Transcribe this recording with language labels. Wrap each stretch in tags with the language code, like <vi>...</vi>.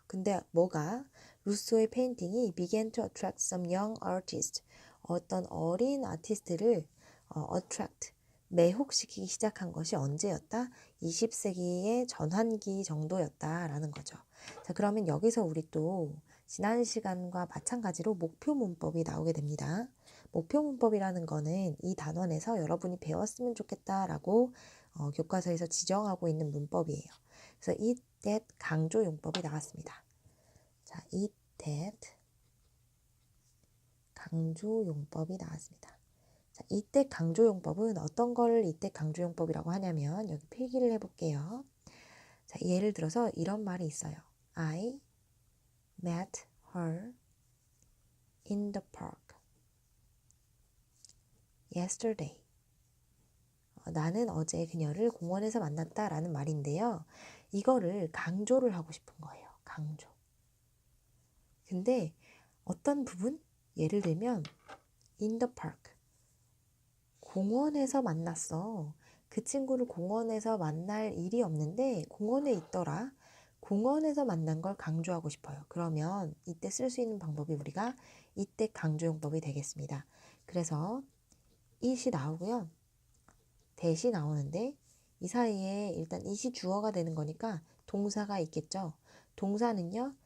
<ko>근데 루소의 페인팅이</ko> <en>began to attract some young artists.</en> <ko>어떤 어린 아티스트를 attract, 매혹시키기 시작한 것이 언제였다? 20세기의 전환기 정도였다라는 거죠. 자, 그러면 여기서 우리 또 지난 시간과 마찬가지로 목표 문법이 나오게 됩니다. 목표 문법이라는 거는 이 단원에서 여러분이 배웠으면 좋겠다라고 교과서에서 지정하고 있는 문법이에요. 그래서 eat that 강조 용법이 나왔습니다. 자, eat that 강조 용법이 나왔습니다. 자, 이때 강조 용법은 어떤 걸 이때 강조 용법이라고 하냐면 여기 필기를 해볼게요. 자, 예를 들어서 이런 말이 있어요.</ko> <en>I met her in the park yesterday.</en> <ko>나는 어제 그녀를 공원에서 만났다 라는 말인데요. 이거를 강조를 하고 싶은 거예요. 강조. 근데 어떤 부분? 예를 들면</ko> <en>in the park.</en> <ko>공원에서 만났어. 그 친구를 공원에서 만날 일이 없는데 공원에 있더라. 공원에서 만난 걸 강조하고 싶어요. 그러면 이때 쓸 수 있는 방법이 우리가 이때 강조용법이 되겠습니다. 그래서 it이 나오고요. that이 나오는데 이 사이에 일단 it이 주어가 되는 거니까 동사가 있겠죠. 동사는요.</ko>